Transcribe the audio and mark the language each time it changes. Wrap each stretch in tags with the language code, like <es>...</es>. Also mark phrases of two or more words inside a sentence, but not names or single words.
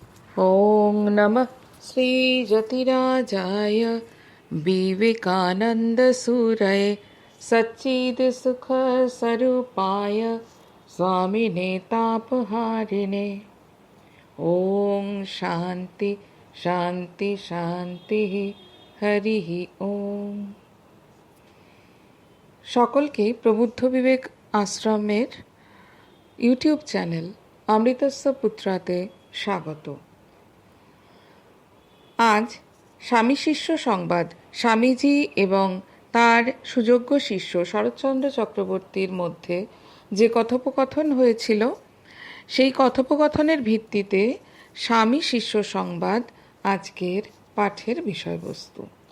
<sa>ॐ नमः श्रीजतिराजाय विवेकानन्दसूरये सच्चिदसुखस्वरूपाय स्वामिने तापहारिणे। ॐ शान्ति शान्ति शान्तिः हरिः ॐ।</sa> <bn>সকলকে প্রবুদ্ধ বিবেক আশ্রমের ইউটিউব চ্যানেল অমৃতস্য পুত্রাতে স্বাগত। আজ স্বামী শিষ্য সংবাদ, স্বামীজি এবং তার সুযোগ্য শিষ্য শরৎচন্দ্র চক্রবর্তীর মধ্যে যে কথোপকথন হয়েছিল, সেই কথোপকথনের ভিত্তিতে স্বামী শিষ্য সংবাদ আজকের পাঠের বিষয়বস্তু।</bn>